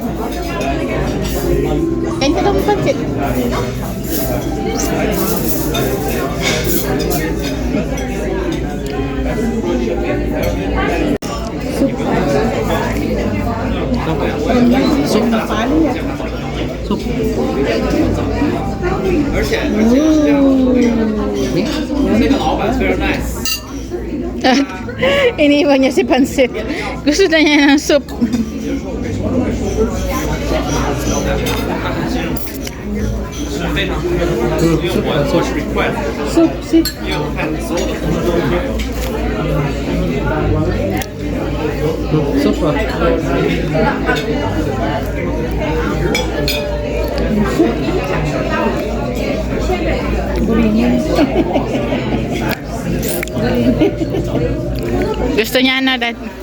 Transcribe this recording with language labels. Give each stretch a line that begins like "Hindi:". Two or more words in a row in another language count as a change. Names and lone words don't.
Filipino: Kain ka daw ng pansit. Soup.
Chinese: 而且那个老板非常 nice。
Filipino: Iniwan niya si pansit. Gusto na niya ng soup.
Chinese: 非常因为我是 request，
Filipino: Soup.
Chinese: 因为我看所有的同事都
Filipino: Soup. Gusto niya na, dad.